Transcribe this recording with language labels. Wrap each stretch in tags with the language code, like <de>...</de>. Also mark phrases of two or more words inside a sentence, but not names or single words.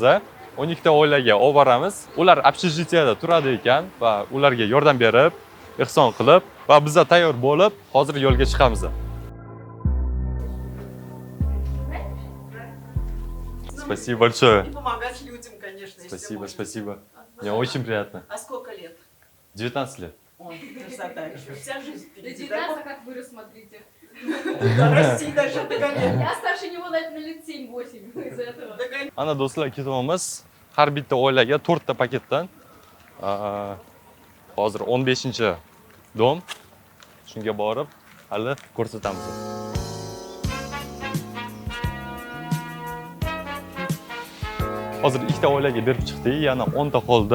<uz>12 ta oilaga olib boramiz. Ular общежитияda turadi ekan va ularga yordam berib, ehson qilib va biz tayyor bo'lib, hozir yo'lga chiqamiz.</uz> <ru>Спасибо большое. И помогать людям, конечно. Спасибо, спасибо. Мне очень приятно. А сколько лет? 19 лет. Ой, красота еще. Вся жизнь До впереди. 19 как вырос, смотрите. Расти дальше догонять. Я старше него на лет 7-8 из-за этого.</ru> <uz>Ana do'stlar, ketyapmiz. Har bitta oilaga 4 ta paketdan. Hozir 15-dom. Shunga borib, hali ko'rsatamiz. Hozir 2 ta oilaga berib chiqdik, yana 10 ta qoldi.</uz>